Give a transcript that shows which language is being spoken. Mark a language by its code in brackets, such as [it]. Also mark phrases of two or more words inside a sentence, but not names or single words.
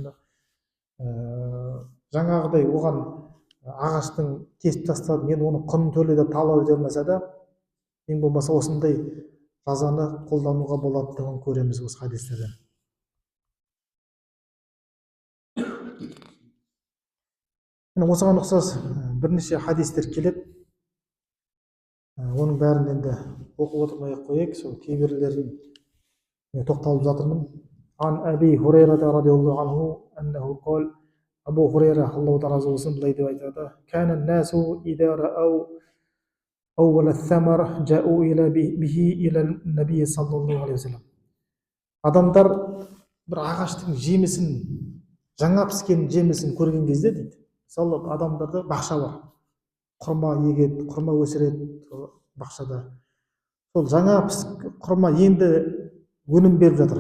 [kk] Жаңағыдай оған ағаштың кесіп тастады, мен оны құнын төле деп талап ете алмаса да, ең болмаса осындай жазаны қолдануға болатындығын көреміз осы хадистерден. Осыған ұқсас бірнеше хадистер келеді. Оның бәрін енді оқып отырмай қояйық, сол кейбіреулерін тоқталып жатырмын. [ar] عن أبي هريرة رضي الله عنه أنه قال, [kk] Абу Хурайра Аллаху разы болсын былай деп айтады: [ar] كان الناس إذا رأوا أول الثمر جاءوا به إلى النبي صلى الله عليه وسلم. [kk] Адамдар бір ағаштың жемісін, жаңа піскен жемісін көрген кезде дейді, мысалы адамдарда бақша бар, құрма егеді, құрма өсіреді бақшада. Сол жаңа құрма енді өнім беріп жатыр.